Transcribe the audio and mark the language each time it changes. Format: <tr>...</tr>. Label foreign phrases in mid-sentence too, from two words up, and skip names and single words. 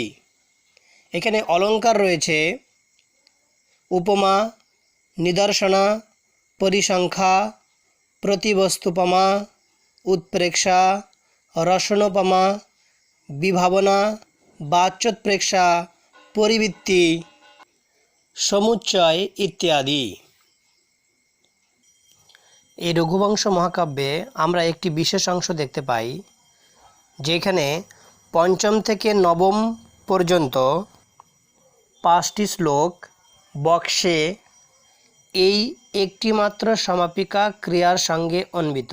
<bn>এখানে অলংকার রয়েছে উপমা, নিদর্শনা, পরিসংখ্যা, প্রতিবস্তূপমা, উৎপ্রেক্ষা, রসনোপমা, বিভাবনা, বাচ্যোৎপ্রেক্ষা, পরিবৃত্তি, সমুচ্চয় ইত্যাদি। এই রঘুবংশ মহাকাব্যে আমরা একটি বিশেষ অংশ দেখতে পাই, যেখানে পঞ্চম থেকে নবম পর্যন্ত 5টি শ্লোক বক্সে এই একটি মাত্র সমাপিকা ক্রিয়ার সঙ্গে অন্বিত।</bn>